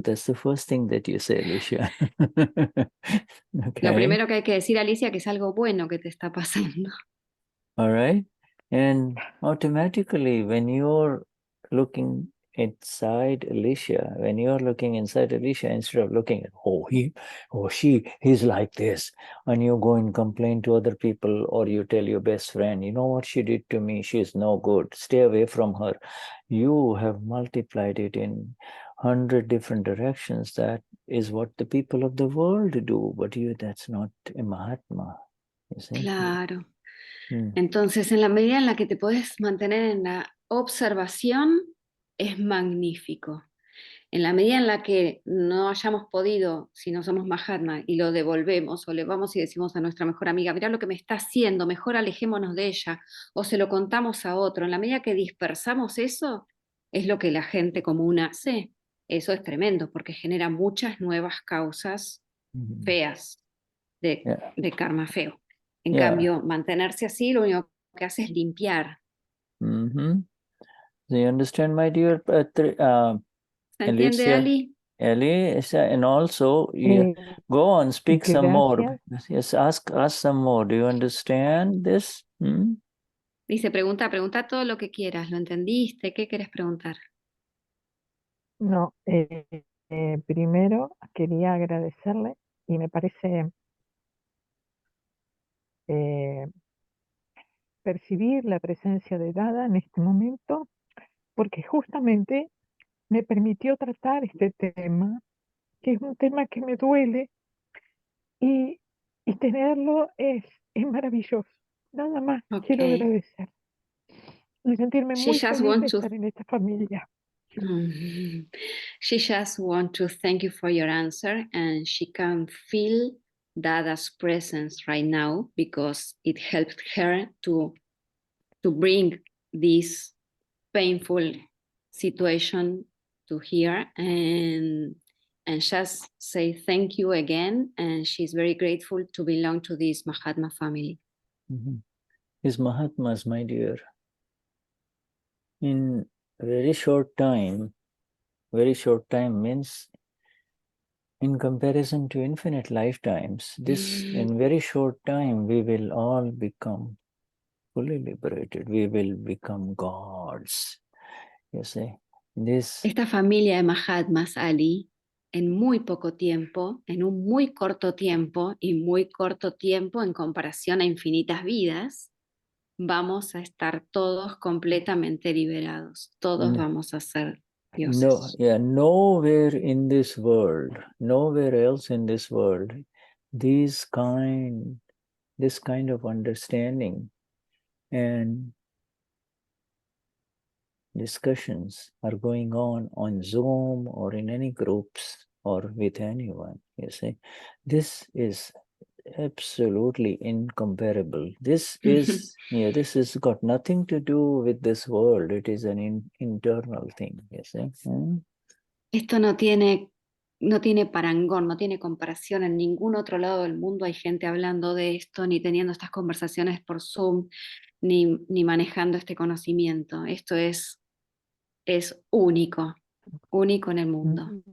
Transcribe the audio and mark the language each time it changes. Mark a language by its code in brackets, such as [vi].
[en] That's the first thing that you say, Alicia. Okay. [es] Lo primero que hay que decir, Alicia, que es algo bueno que te está pasando. [en] All right. And automatically, when you're looking inside Alicia, when you're looking inside Alicia, instead of looking at, oh, he or he's like this, and you go and complain to other people, or you tell your best friend, you know what she did to me, she's no good, stay away from her. You have multiplied it in 100 different directions. That is what the people of the world do, but that's not a Mahatma. You see? [es] Claro. Entonces, en la medida en la que te puedes mantener en la observación, es magnífico. En la medida en la que no hayamos podido, si no somos Mahatma, y lo devolvemos, o le vamos y decimos a nuestra mejor amiga, mirá lo que me está haciendo, mejor alejémonos de ella, o se lo contamos a otro, en la medida que dispersamos eso, es lo que la gente común hace. Eso es tremendo, porque genera muchas nuevas causas feas de karma feo. En cambio, mantenerse así, lo único que hace es limpiar. [en] Do you understand, my dear [es] ¿Se entiende, Ali? [en] Ellie, and also go on, speak some more. Yes, ask some more. Do you understand this? [es] Dice, pregunta todo lo que quieras. ¿Lo entendiste? ¿Qué quieres preguntar? No, primero quería agradecerle y me parece percibir la presencia de Dada en este momento, porque justamente me permitió tratar este tema, que es un tema que me duele, y tenerlo es maravilloso. Nada más quiero agradecer y sentirme muy feliz de estar en esta familia. [en] She just wants to thank you for your answer, and she can feel Dada's presence right now because it helped her to bring this painful situation to here, and just say thank you again, and she's very grateful to belong to this Mahatma family. These Mahatmas, my dear, in a very short time means in comparison to infinite lifetimes, this in very short time we will all become fully liberated. We will become gods. You see, [es] Esta familia de Mahatmas, Ali, en muy poco tiempo, en un muy corto tiempo y muy corto tiempo en comparación a infinitas vidas, vamos a estar todos completamente liberados. Todos vamos a ser dioses. [en] Nowhere in this world, nowhere else in this world, this kind of understanding and discussions are going on Zoom or in any groups or with anyone. You see, this is absolutely incomparable. This is this has got nothing to do with this world. It is an internal thing. You see. [es] Esto no tiene parangón, no tiene comparación. En ningún otro lado del mundo hay gente hablando de esto, ni teniendo estas conversaciones por Zoom, ni manejando este conocimiento. Esto es único en el mundo.